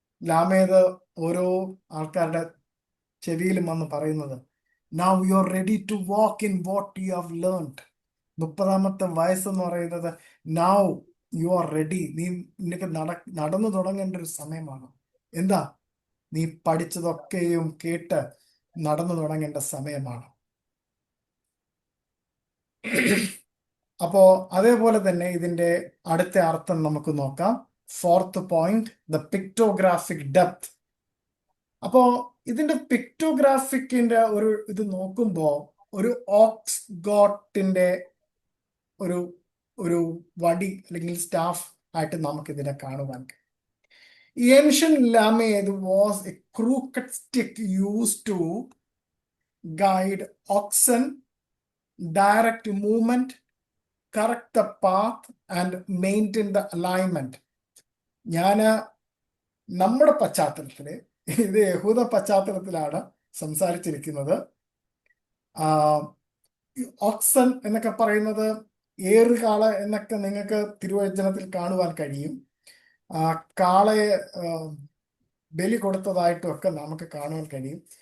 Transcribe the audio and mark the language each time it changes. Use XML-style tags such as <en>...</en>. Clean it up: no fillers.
<ml>ലാമേദ് ഓരോ ആൾക്കാരുടെ ചെവിയിലും വന്ന് പറയുന്നത്,</ml> <en>now you are ready to walk in what you have learned.</en> <ml>30-ാമത്തെ വയസ്സെന്ന് പറയുന്നത്</ml> <en>now you are ready.</en> <ml>നിനക്ക് നടന്നു തുടങ്ങേണ്ട ഒരു സമയമാണ്. എന്താ? നീ പഠിച്ചതൊക്കെയും കേട്ട് നടന്നു തുടങ്ങേണ്ട സമയമാണ്. അപ്പോ അതേപോലെ തന്നെ ഇതിന്റെ അടുത്ത അർത്ഥം നമുക്ക് നോക്കാം.</ml> <en>4th point, the pictographic depth.</en> <ml>അപ്പോ ഇതിന്റെ പിക്ടോഗ്രാഫിക്കിന്റെ ഇത് നോക്കുമ്പോ ഒരു ഓക്സ് ഗോട്ടിന്റെ ഒരു വടി അല്ലെങ്കിൽ സ്റ്റാഫ് ആയിട്ട് നമുക്ക് ഇതിനെ കാണുവാൻ കഴിയും.</ml> <en>Ancient lamed was a crooked stick used to guide oxen, direct movement, correct the path and maintain the alignment.</en> <ml>നമ്മുടെ പശ്ചാത്തലത്തില്, ഇത് യഹൂദ പശ്ചാത്തലത്തിലാണ് സംസാരിച്ചിരിക്കുന്നത്. ഓക്സൻ എന്നൊക്കെ പറയുന്നത് ഏറുകാള എന്നൊക്കെ നിങ്ങൾക്ക് തിരുവചനത്തിൽ കാണുവാൻ കഴിയും. കാളയെ ബലി കൊടുത്തതായിട്ടും ഒക്കെ നമുക്ക് കാണാൻ കഴിയും.</ml>